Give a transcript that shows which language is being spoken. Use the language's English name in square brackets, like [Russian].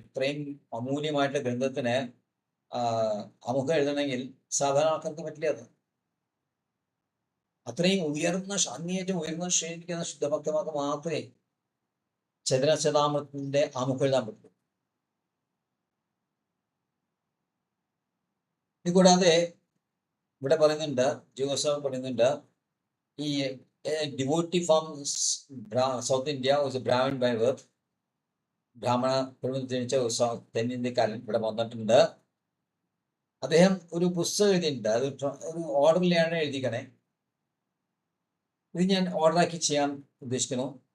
[Malayalam] ഇത്രയും അമൂല്യമായിട്ടുള്ള ഗ്രന്ഥത്തിന് ആമുഖം എഴുതണമെങ്കിൽ സാധാരണ ആൾക്കാർക്ക് പറ്റില്ല. അത് അത്രയും അങ്ങേയറ്റം ഉയർന്ന ശ്രേണിക്കുന്ന ശുദ്ധഭക്തമാർക്ക് മാത്രമേ ചൈതന്യചരിതാമൃതത്തിന്റെ ആമുഖം എഴുതാൻ പറ്റൂ. ഇത് കൂടാതെ ഇവിടെ പറയുന്നുണ്ട്, ജീവഗോസ്വാമി പറയുന്നുണ്ട്, ഈ [English] devotee from South India was a Brahmin by birth. [Malayalam] ബ്രാഹ്മണ കുടുംബത്തിൽ ജനിച്ച തെന്നിന്ത്യക്കാരൻ ഇവിടെ വന്നിട്ടുണ്ട്. അദ്ദേഹം ഒരു പുസ്തകം എഴുതിയിട്ടുണ്ട്. അത് ഒരു ഓർഡറിലാണ് എഴുതിക്കണേ. ഇത് ഞാൻ ഓർഡറാക്കി ചെയ്യാൻ ഉദ്ദേശിക്കുന്നു.